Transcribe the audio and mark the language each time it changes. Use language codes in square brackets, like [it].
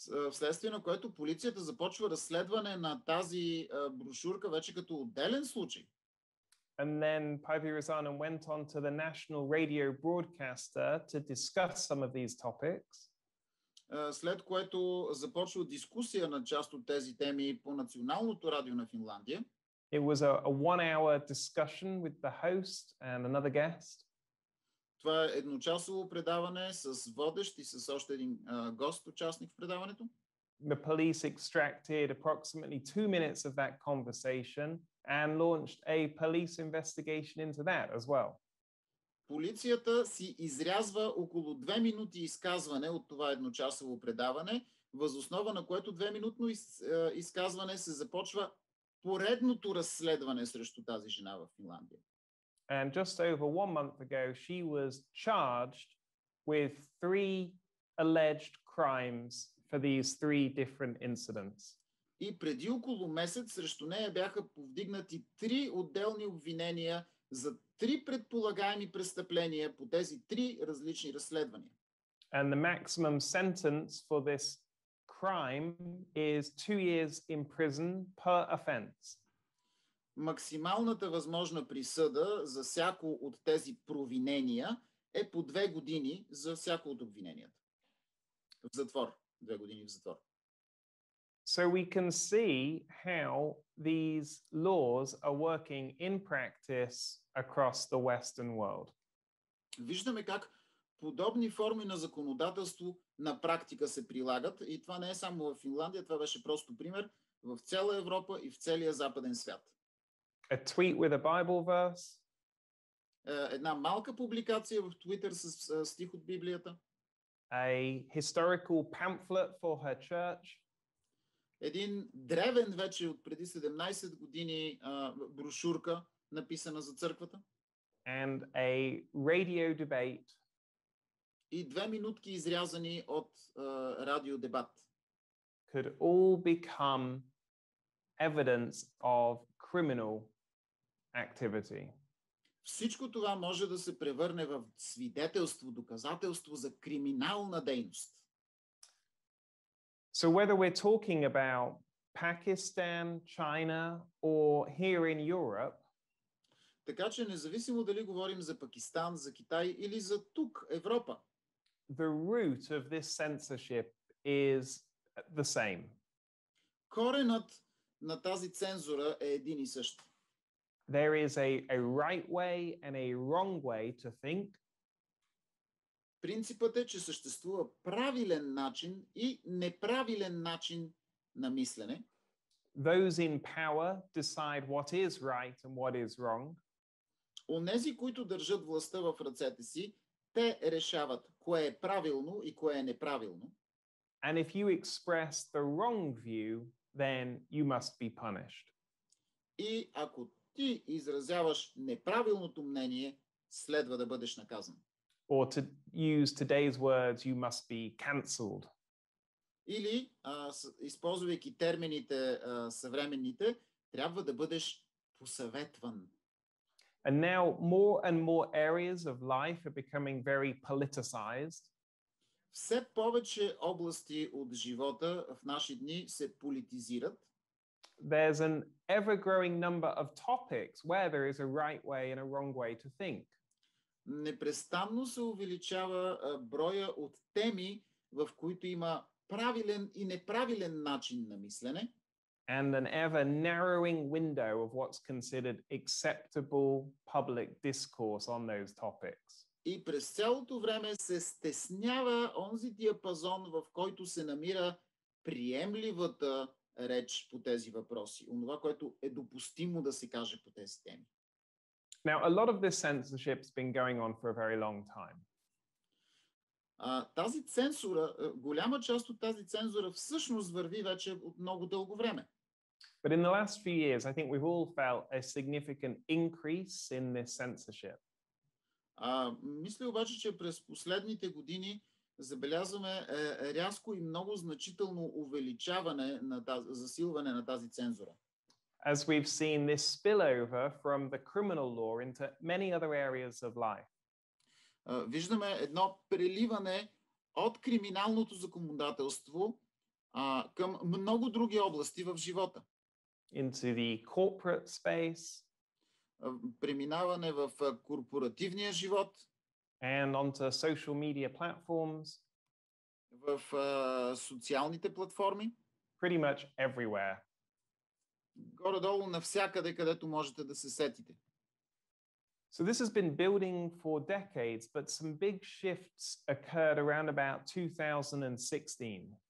[bg] Вследствие на което полицията започва разследване на тази брошурка вече като отделен случай. [en] And then Päivi Räsänen went on to the national radio broadcaster to discuss some of these topics. [bg] След което започва дискусия на част от тези теми по националното радио на Финландия. [en] It was a 1-hour discussion with the host and another guest. [bg] Това е едночасово предаване с водещ и с още един гост, участник в предаването. [en] The police extracted approximately 2 minutes of that conversation and launched a police investigation into that as well. [bg] Полицията си изрязва около 2 минути изказване от това едночасово предаване, въз основа на което 2-минутно изказване се започва поредното разследване срещу тази жена в Финландия. [en] And just over 1 month ago, she was charged with 3 alleged crimes for these 3 different incidents. [bg] И преди около месец срещу нея бяха повдигнати 3 отделни обвинения за 3 предполагаеми престъпления по тези 3 различни разследвания. [en] And the maximum sentence for this crime is 2 years in prison per offense. [bg] Максималната възможна присъда за всяко от тези провинения е по 2 години за всяко от обвиненията. В затвор. 2 години в затвор. [en] So we can see how these laws are working in practice across the Western world. [bg] Виждаме как подобни форми на законодателство на практика се прилагат и това не е само в Финландия, това беше просто пример в цяла Европа и в целия западен свят. [en] A tweet with a Bible verse. [bg] Една малка публикация в Twitter с стих от Библията. [en] A historical pamphlet for her church. [bg] Един древен вече от преди 17 години брошурка, написана за църквата. [en] And a radio debate. [bg] И 2 минутки изрязани от радиодебат. [en] Could all become evidence of criminal activity. [bg] Всичко това може да се превърне в свидетелство, доказателство за криминална дейност. [en] So whether we're talking about Pakistan, China, or here in Europe, [bg] така че независимо дали говорим за Пакистан, за Китай или за тук, Европа, [en] the root of this censorship is the same. [bg] Коренът на тази цензура е един и същ. [en] There is a right way and a wrong way to think. [bg] Принципът е, че съществува правилен начин и неправилен начин на мислене. [en] Those in power decide what is right and what is wrong. [bg] Онези, които държат властта в ръцете си, те решават кое е правилно и кое е неправилно. [en] And if you express the wrong view, then you must be punished. [bg] И ако ти изразяваш неправилното мнение, следва да бъдеш наказан. [en] Or to use today's words, you must be cancelled. [bg] Или, използвайки термините съвременните, трябва да бъдеш посъветван. [en] And now more and more areas of life are becoming very politicized. [bg] Все повече области от живота в наши дни се политизират. [en] There's an ever-growing number of topics where there is a right way and a wrong way to think. [bg] Непрестанно се увеличава броя от теми, в които има правилен и неправилен начин на мислене. [en] And an ever-narrowing window of what's considered acceptable public discourse on those topics. [bg] И през цялото време се стеснява онзи диапазон, в който се намира приемливата реч по тези въпроси, онова, което е допустимо да се каже по тези теми. [en] Now, a lot of this censorship's been going on for a very long time. [bg] Тази цензура, голяма част от тази цензура всъщност върви вече от много дълго време. [en] But in the last few years, I think we've all felt a significant increase in this censorship. [bg] Мисля обаче, че през последните години забелязваме рязко и много значително увеличаване засилване на тази цензура. [en] As we've seen this spillover from the criminal law into many other areas of life. [bg] Виждаме едно преливане от криминалното законодателство към много други области в живота. [en] Into the corporate space. [bg] Преминаване в корпоративния живот. [en] And onto social media platforms. [bg] В социалните платформи. [en] Pretty much everywhere. [bg] Горе-долу навсякъде, където можете да се сетите. [en] So this has been building for decades, but some big shifts occurred around about 2016.